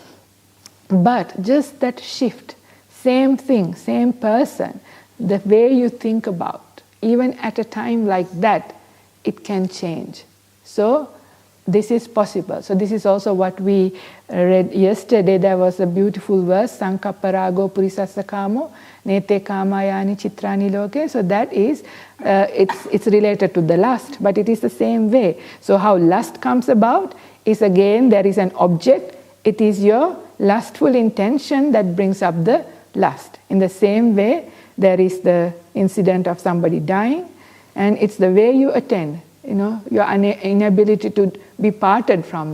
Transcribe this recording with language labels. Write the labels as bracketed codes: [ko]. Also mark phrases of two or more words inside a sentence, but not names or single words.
[en] But just that shift, same thing, same person, the way you think about, even at a time like that, it can change. So this is possible. So this is also what we read yesterday. There was a beautiful verse, [pi] Sankapparago purisassa kamo, nete kamayani chitrani loke. [en] So that is, it's related to the lust, but it is the same way. So how lust comes about is, again, there is an object. It is your lustful intention that brings up the lust. In the same way, there is the incident of somebody dying, and it's the way you attend, your inability to be parted from them.